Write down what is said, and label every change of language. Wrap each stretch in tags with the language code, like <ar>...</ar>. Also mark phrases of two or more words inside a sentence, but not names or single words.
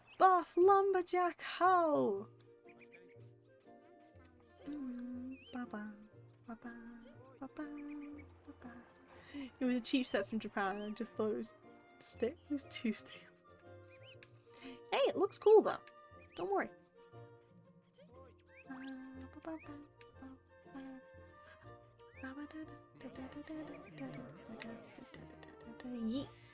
<en>Buff lumberjack ho! Ba-ba, ba-ba, ba-ba, ba-ba. It was a cheap set from Japan and I just thought it was it was too stale. Hey, it looks cool though. Don't worry. Yeet.</en>